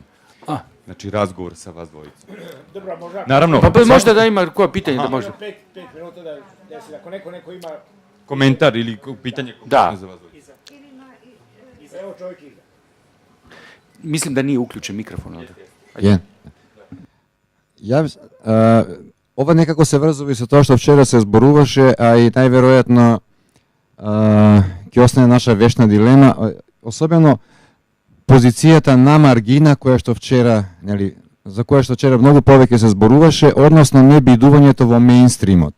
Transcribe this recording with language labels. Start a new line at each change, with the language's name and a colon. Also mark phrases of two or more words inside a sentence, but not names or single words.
Serbian: Znači razgovor sa vas dvojicom. Dobro, možda... Naravno. Pa možda da ima koje pitanje da može. 5 minuta da se ako neko ima... Komentar ili pitanje da. Za vas dvojica. Evo čovjek iza. Mislim da nije uključen mikrofon ovdje. Je.
Macedonian: Ова некако се врзува и со тоа што вчера се зборуваше, а и најверојатно ќе остане наша вечна дилема, особено позицијата на маргина која што вчера, нели, за која што вчера многу повеќе се зборуваше, односно небидувањето во меинстримот.